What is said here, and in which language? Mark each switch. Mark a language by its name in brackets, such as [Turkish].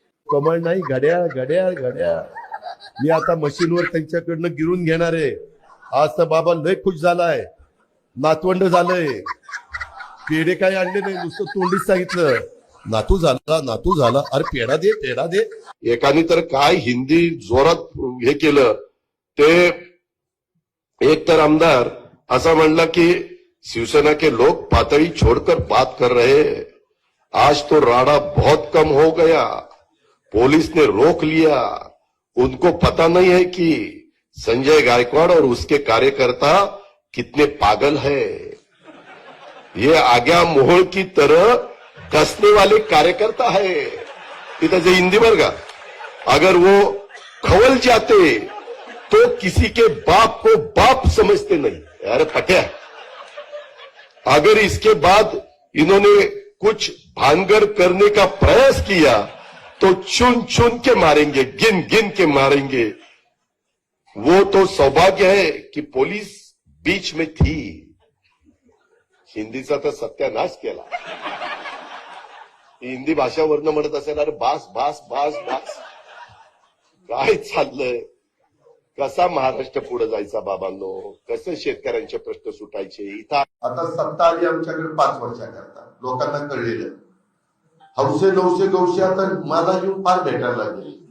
[Marathi] कमळ नाही घड्याळ घड्याळ घड्याळ. मी आता मशीनवर त्यांच्याकडनं गिरून घेणार आहे. आज तर बाबा लय खुश झालाय. नातवंड झालंय. पेढे काय आणले नाही, नुसतं तोंडीच सांगितलं नातू झाला नातू झाला. अरे पेढा दे पेढा दे. एकाने तर काय हिंदी जोरात हे केलं. ते एक तर आमदार असा म्हणला की [Hindi] शिवसेना के लोग पातळी छोड़कर बात कर रहे हैं. आज तो राडा बहुत कम हो गया. पुलिस ने रोक लिया. उनको पता नहीं है कि संजय गायकवाड़ और उसके कार्यकर्ता कितने पागल है. ये आग्या मोहळ की तरह कसने वाले कार्यकर्ता है. इधर से हिंदी वर्गा अगर वो खवल जाते तो किसी के बाप को बाप समझते नहीं. अरे पट्या, अगर इसके बाद इन्होंने कुछ भानगड़ करने का प्रयास किया तो चुन चुन के मारेंगे, गिन गिन के मारेंगे. वो तो सौभाग्य है कि पुलिस बीच में थी. [Marathi] हिंदीचा तर सत्यानाश केला. हिंदी भाषावरनं म्हणत असेल अरे बास बास बास बास. काय चाललंय. कसा महाराष्ट्र पुढे जायचा बाबांनो. कसं शेतकऱ्यांचे प्रश्न सुटायचे. इथं आता सत्ता आली आमच्याकडे 5 वर्षाकरता. लोकांना कळलेलं हौसे नवसे गौसे आता मला येऊन फार भेटायला लागले.